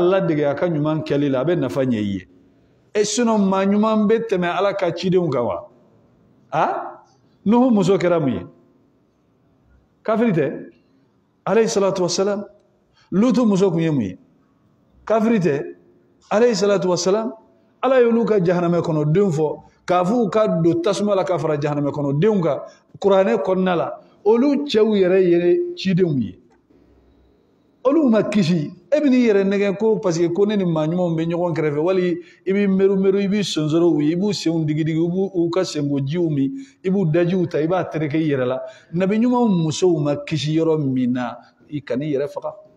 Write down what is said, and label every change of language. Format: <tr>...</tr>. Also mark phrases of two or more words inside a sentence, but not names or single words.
<bm>ladege a ka ɲuman kɛli la a bɛ nafa ɲɛ i ye sinon maa ɲuman bɛ tɛmɛ Ala ka cidenw kan wa Nuhu muso kɛra mun ye kafiri tɛ</bm> <ar>عليه الصلاة والسلام</ar> <bm>Lutu muso kun ye mun ye kafiri tɛ</bm> <ar>عليه الصلاة والسلام</ar> <bm>Ala y'olu ka jahanamɛ kɔnɔ denw fɔ k'a fɔ u ka don tasuma la ka fara jahanamɛ kɔnɔ denw kan kuranɛ kɔnɔna la olu cɛw yɛrɛ ye cidenw ye olu ma kisi e bɛ n'i yɛrɛ nɛgɛ ko</bm> <fr>parce que</fr> <bm>ko ne ni maa ɲumanw bɛ ɲɔgɔn kɛrɛfɛ wali i b'i meru i b'i sonsorow ye i b'u senw digi i b'u ka senkojiw min i b'u dajiw ta i b'a tereke i yɛrɛ la nabi ɲumanw musow ma kisi yɔrɔ min na i kan'i yɛrɛ faga</bm>